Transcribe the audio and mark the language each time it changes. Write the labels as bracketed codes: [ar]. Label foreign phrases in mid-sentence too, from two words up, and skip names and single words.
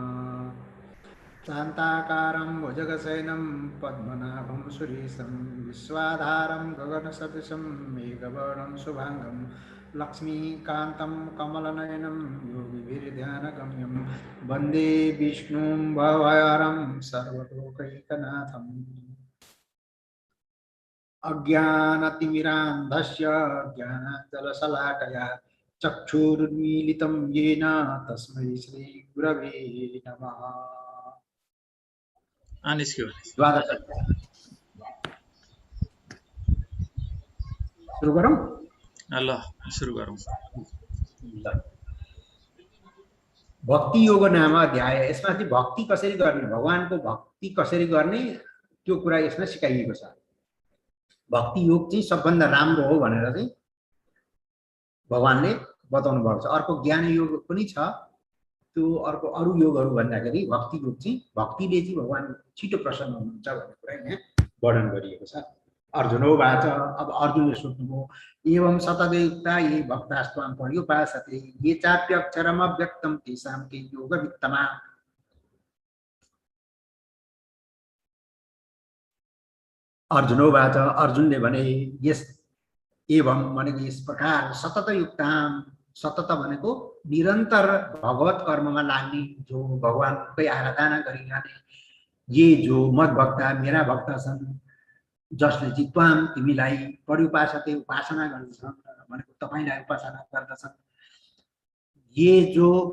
[sa] शान्ताकारं भुजगशयनं पद्मनाभं सुरेशं विश्वाधारं गगनसदृशं मेघवर्णं शुभांगं लक्ष्मीकान्तं कमलनयनं योगिभिर्ध्यानगम्यं वन्दे विष्णुं भवहरं सर्वलोकैकनाथम्। अज्ञानतिमिरान्धस्य ज्ञानाञ्जनशलाकया चक्षुरुन्मीलितं येन तस्मै श्रीगुरवे नमः। [ne] द्वादश सुरु गरौँ। ल सुरु गरौँ। भक्ति योग नाम अध्याय। यसमा चाहिँ भक्ति कसरी गर्ने, भगवानको भक्ति कसरी गर्ने त्यो कुरा यसमा सिकाइएको छ। भक्ति योग चाहिँ सबभन्दा राम्रो हो भनेर चाहिँ भगवानले बताउनु भएको छ। अर्को ज्ञान योग पनि छ, त्यो अर्को अरू योगहरू भन्दाखेरि भक्ति योग चाहिँ भक्तिले चाहिँ भगवान छिटो प्रसन्न हुनुहुन्छ भन्ने कुरा यहाँ वर्णन गरिएको छ। अर्जुनोवाच, अब अर्जुनले सोध्नुभयो, [sa] एवं सततयुक्ता ये भक्तास्त्वां पर्युपासते ये चाप्यक्षरमव्यक्तं तेषां के योगवित्तमा। अर्जुनोवाच, [ne] अर्जुनले भने, यस एवं भनेको यस प्रकार सततयुक्तां, सतत भनेको निरन्तर भगवत कर्ममा लाग्ने, जो भगवानकै आराधना गरिरहने, ये जो [sa] मद भक्ता [ne] मेरा भक्त छन्, जसले चाहिँ त्वाम तिमीलाई पर्युपासते उपासना गर्दछन् भनेको तपाईलाई उपासना गर्दछन्, ये जो